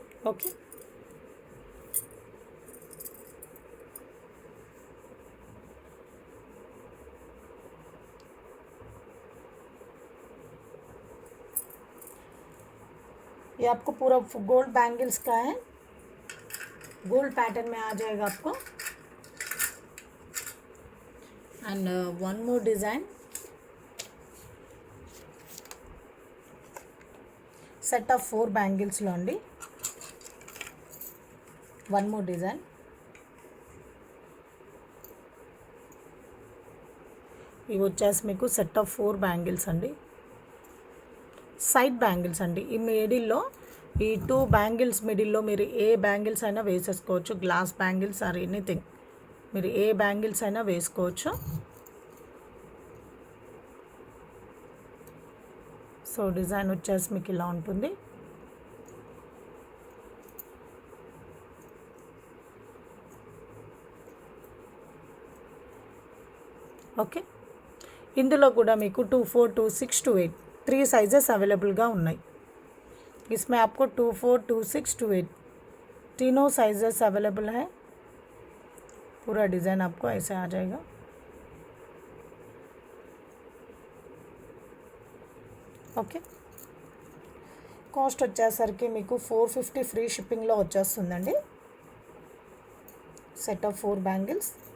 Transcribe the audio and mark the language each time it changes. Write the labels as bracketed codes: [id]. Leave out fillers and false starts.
[hi] Okay, ये आपको पूरा गोल्ड बैंगल्स का है, गोल्ड पैटर्न में आ जाएगा आपको. And one more design, [te] set of 4 బ్యాంగిల్స్లో అండి. One more design. ఇవి వచ్చేసి మీకు సెట్ ఆఫ్ 4 బ్యాంగిల్స్ అండి, సైడ్ బ్యాంగిల్స్ అండి. ఈ మిడిల్లో ఈ 2 బ్యాంగిల్స్ మిడిల్లో మీరు ఏ బ్యాంగిల్స్ అయినా వేసేసుకోవచ్చు. గ్లాస్ బ్యాంగిల్స్ ఆర్ ఎనీథింగ్, మీరు ఏ బ్యాంగిల్స్ అయినా వేసుకోవచ్చు. సో డిజైన్ వచ్చేసి మీకు ఇలా ఉంటుంది. ఓకే, ఇందులో కూడా మీకు 2, 4, 2, 6, 2, 8 3 साइजेस अवेलेबल ఉన్నాయి. [hi] इसमें आपको 2, 4, 2, 6, 2, 8 तीनों साइजेस अवेलेबल है. पूरा डिज़ाइन आपको ऐसे आ जाएगा. [te] ఓకే, కాస్ట్ వచ్చేసరికి మీకు 450 ఫ్రీ షిప్పింగ్లో వచ్చేస్తుందండి. Set of 4 bangles.